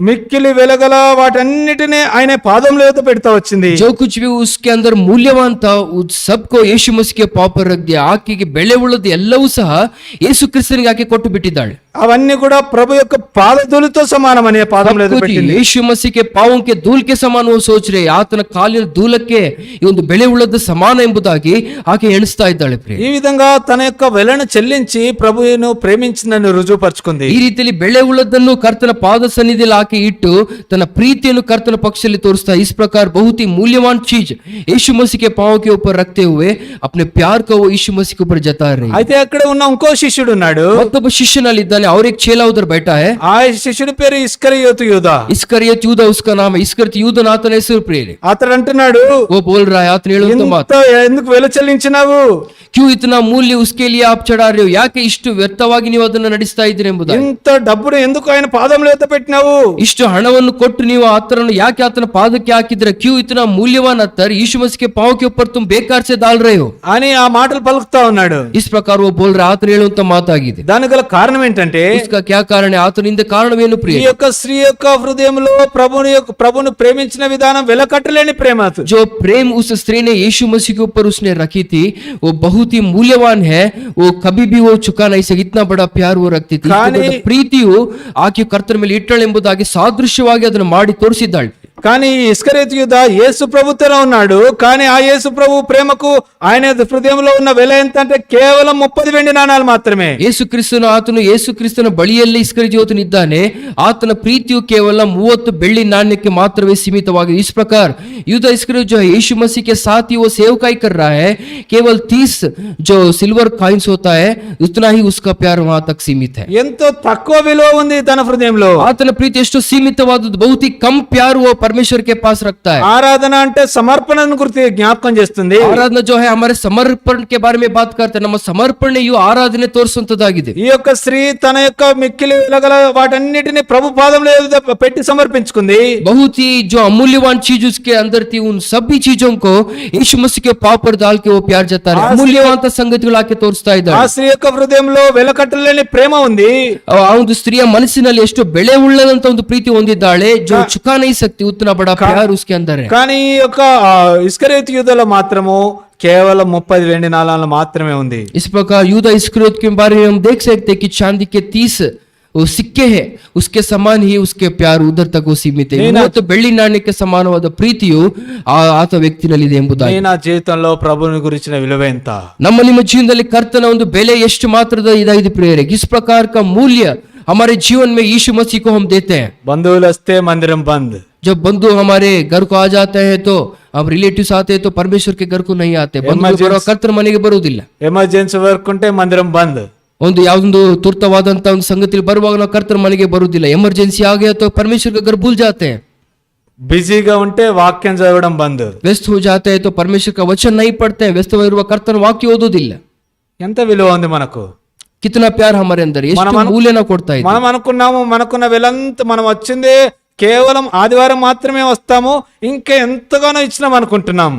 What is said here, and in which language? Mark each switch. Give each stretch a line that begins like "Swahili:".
Telugu: మిక్కిలి వెలగల వాటన్నిటిని ఆయన పాదముల యొద్ద పెడతా వచ్చింది.
Hindi: जो कुछ भी उसके अंदर मूल्यवान था उस सबको यीशु मसीह के पांव पर रख दिया.
Kannada: ಆಕೆಗೆ ಬೆಲೆ ಉಳ್ಳದ್ದು ಎಲ್ಲವೂ ಸಹ ಯೇಸು ಕ್ರಿಸ್ತನಿಗೆ ಆಕೆ ಕೊಟ್ಟು ಬಿಟ್ಟಿದ್ದಾಳೆ.
Telugu: అవన్నీ కూడా ప్రభు యొక్క పాదధూళితో సమానం అనే పాదముల యొద్ద పెట్టింది.
Hindi: यीशु मसीह के पांवों के धूल के समान वो सोच रहे
Kannada: ಆತನ ಕಾಲಿನ ಧೂಲಕ್ಕೆ ಈ ಒಂದು ಬೆಲೆ ಉಳ್ಳದ್ದು ಸಮಾನ ಎಂಬುದಾಗಿ ಆಕೆ ಎಣಿಸ್ತಾ ಇದ್ದಾಳೆ ಪ್ರಿಯ.
Telugu: ఈ విధంగా తన యొక్క వెలను చెల్లించి ప్రభువును ప్రేమించిందని రుజువుపరుచుకుంది.
Kannada: ಈ ರೀತಿಯಲ್ಲಿ ಬೆಲೆ ಉಳ್ಳದನ್ನು ಕರ್ತನ ಪಾದ ಸನ್ನಿಧಿಯಲ್ಲಿ ಆಕೆ ಇಟ್ಟು ತನ್ನ ಪ್ರೀತಿಯನ್ನು ಕರ್ತನ ಪಕ್ಷದಲ್ಲಿ ತೋರಿಸ್ತಾ.
Hindi: इस प्रकार बहुत ही मूल्यवान चीज यीशु मसीह के पांव के ऊपर रखते हुए अपने प्यार को वो यीशु मसीह के ऊपर जता रही.
Telugu: అయితే అక్కడ ఉన్న ఇంకో శిష్యుడు ఉన్నాడు.
Kannada: ಮತ್ತೊಬ್ಬ ಶಿಷ್ಯನಲ್ಲಿದ್ದಾನೆ.
Hindi: यानी और एक चेला उधर बैठा है,
Telugu: ఆ శిష్యుడి పేరు ఇస్కరియోతు యూదా.
Hindi: इस्करियत यूदा उसका नाम है, इस्करियत यूदा नातन
Kannada: ಹೆಸರು ಪ್ರಿಯರೇ.
Telugu: అతడు అంటున్నాడు,
Hindi: वो बोल रहा है, आतन
Kannada: ಹೇಳುವಂತ
Telugu: ఇంత
Kannada: ಮಾತು,
Telugu: ఎందుకు వెల చెల్లించినావు,
Hindi: क्यों इतना मूल्य उसके लिए आप चढ़ा रहे हो,
Kannada: ಯಾಕೆ ಇಷ್ಟು ವ್ಯರ್ಥವಾಗಿ ನೀವು ಅದನ್ನು ನಡೆಸ್ತಾ ಇದ್ದೀರಿ ಎಂಬುದಾಗಿ.
Telugu: ఇంత డబ్బును ఎందుకు ఆయన పాదముల ఎత్త పెట్టినావు,
Kannada: ಇಷ್ಟು ಹಣವನ್ನು ಕೊಟ್ಟು ನೀವು ಆತನನ್ನು ಯಾಕೆ ಆತನ ಪಾದಕ್ಕೆ ಹಾಕಿದ್ರೆ,
Hindi: क्यों इतना मूल्यवान अत्तर यीशु मसीह के पांव के ऊपर तुम बेकार से डाल रहे हो,
Telugu: అని ఆ మాటలు పలుకుతా ఉన్నాడు.
Hindi: इस प्रकार वो बोल रहा,
Kannada: ಆತನ ಹೇಳುವಂತ ಮಾತಾಗಿದೆ.
Telugu: దానికి గల కారణం ఏంటంటే,
Hindi: उसका क्या कारण है,
Kannada: ಆತನಿಂದ ಕಾರಣವೇನು
Telugu: ఈ
Kannada: ಪ್ರಿಯ,
Telugu: యొక్క స్త్రీ యొక్క హృదయంలో ప్రభును ప్రేమించిన విధానం వెలకట్టలేని ప్రేమ.
Hindi: जो प्रेम उस स्त्री ने यीशु मसीह के ऊपर उसने रखी थी, वो बहुत ही मूल्यवान है, वो कभी भी वो चुका नहीं सके, इतना बड़ा प्यार वो रखती थी.
Kannada: ಪ್ರೀತಿಯು ಆಕೆ ಕರ್ತನ ಮೇಲೆ ಇಟ್ಟಳೆಂಬುದಾಗಿ ಸಾದೃಶ್ಯವಾಗಿ ಅದನ್ನು ಮಾಡಿ ತೋರಿಸಿದ್ದಾಳೆ.
Telugu: కానీ ఇస్కరియోతు యూదా యేసు ప్రభుతోనే ఉన్నాడు, కానీ ఆ యేసు ప్రభు ప్రేమకు ఆయన హృదయంలో ఉన్న వెల ఎంత అంటే కేవలం 30 వెండి నాణాలు మాత్రమే.
Kannada: ಆತನು ಯೇಸು ಕ್ರಿಸ್ತನ ಬಳಿಯಲ್ಲಿ ಇಸ್ಕರಿಯೋತನಿದ್ದಾನೆ, ಆತನ ಪ್ರೀತಿಯು ಕೇವಲ 30 ಬೆಳ್ಳಿ ನಾಣ್ಯಕ್ಕೆ ಮಾತ್ರವೇ ಸೀಮಿತವಾಗಿದೆ.
Hindi: इस प्रकार यूदा इस्करियोत जो है यीशु मसीह के साथ ही वो सेवकाई कर रहा है, केवल 30 जो सिल्वर कॉइन्स होता है उतना ही उसका प्यार वहां तक सीमित है.
Telugu: ఎంతో తక్కువ విలువ ఉంది తన హృదయంలో.
Kannada: ಆತನ ಪ್ರೀತಿ ಎಷ್ಟು ಸೀಮಿತವಾದದ್ದು,
Hindi: बहुत ही कम प्यार वो परमेश्वर के पास रखता है.
Telugu: ఆరాధన అంటే సమర్పణను గురించి జ్ఞాపకం చేస్తుంది.
Hindi: ಆರಾಧನಾ जो है हमारे समर्पण के बारे में बात करते हैं,
Kannada: ನಮ್ಮ ಸಮರ್ಪಣೆಯು ಆರಾಧನೆ ತೋರಿಸುವಂತದ್ದಾಗಿದೆ.
Telugu: ఈ యొక్క స్త్రీ తన యొక్క మిక్కిలి వెలగల వాటన్నిటిని ప్రభు పాదముల ఎదుట పెట్టి సమర్పించుకుంది.
Hindi: बहुत ही जो अमूल्यवान चीज उसके अंदर थी, उन सभी चीजों को यीशु मसीह के पांव पर डाल के वो प्यार जता रहा है.
Kannada: ಅಮೂಲ್ಯವಾದ ಸಂಗತಿಗಳು ಆಕೆ ತೋರಿಸ್ತಾ
Telugu: ఆ
Kannada: ಇದ್ದಾಳೆ.
Telugu: స్త్రీ యొక్క హృదయంలో వెలకట్టలేని ప్రేమ ఉంది.
Kannada: ಆ ಒಂದು ಸ್ತ್ರೀಯ ಮನಸ್ಸಿನಲ್ಲಿ ಎಷ್ಟು ಬೆಳೆ ಉಳ್ಳದಂತ ಒಂದು ಪ್ರೀತಿ ಹೊಂದಿದ್ದಾಳೆ,
Hindi: जो चुका नहीं सकती, उतना बड़ा प्यार उसके अंदर है.
Telugu: కానీ ఈ యొక్క ఇస్కరియోతు యూదాలో మాత్రము కేవలం 30 వెండి నాణాలు మాత్రమే ఉంది.
Hindi: इस प्रकार यूदा इस्करियोत के बारे में हम देख सकते हैं कि चांदी के 30 वो सिक्के है, उसके समान ही उसके प्यार उधर तक वो सीमित है.
Kannada: तो ಬೆಳ್ಳಿ ನಾಣ್ಯಕ್ಕೆ ಸಮಾನವಾದ ಪ್ರೀತಿಯು ಆತ ವ್ಯಕ್ತಿನಲ್ಲಿದೆ ಎಂಬುದಾಗಿ.
Telugu: నా జీవితంలో ప్రభుని గురించిన విలువ ఎంత,
Kannada: ನಮ್ಮ ನಿಮ್ಮ ಜೀವನದಲ್ಲಿ ಕರ್ತನ ಒಂದು ಬೆಲೆ ಎಷ್ಟು ಮಾತ್ರದ ಇದಾಗಿದೆ ಪ್ರಿಯರೇ.
Hindi: इस प्रकार का मूल्य हमारे जीवन में यीशु मसीह को हम देते हैं.
Telugu: బంధువులు వస్తే మందిరం బంద్,
Hindi: जब बंधु हमारे घर को आ जाते हैं तो, अब रिलेटिव्स आते हैं तो परमेश्वर के घर को नहीं आते, बंधु
Kannada: ಕರ್ತನ ಮನೆಗೆ ಬರುವುದಿಲ್ಲ.
English: emergency work
Telugu: ఉంటే మందిరం బంద్,
Kannada: ಒಂದು ಯಾವುದೊಂದು ತುರ್ತವಾದಂತ ಒಂದು ಸಂಗತಿ ಬರುವಾಗ ನಾವು ಕರ್ತನ ಮನೆಗೆ ಬರುವುದಿಲ್ಲ. ಎಮರ್ಜೆನ್ಸಿ ಆಗಿ ಅಥವಾ
Hindi: परमेश्वर का घर भूल जाते हैं.
Telugu: బిజీగా ఉంటే వాక్యం చదవడం బంద్,
Hindi: व्यस्त हो जाते हैं तो परमेश्वर का वचन नहीं पढ़ते हैं, व्यस्तವಿರುವ
Kannada: ಕರ್ತನ ವಾಕ್ಯ ಓದೋದಿಲ್ಲ.
Telugu: ఎంత విలువ ఉంది మనకు,
Hindi: कितना प्यार हमारे अंदर,
Kannada: ಎಷ್ಟು ಮೂಲ್ಯನ ಕೊಡ್ತಾ ಇದೆ.
Telugu: మనం అనుకున్నాము మనకున్న వెలంత మనం వచ్చిందే కేవలం ఆదివారం మాత్రమే వస్తాము, ఇంకా ఎంతగానో ఇచ్చినాం అనుకుంటున్నాం.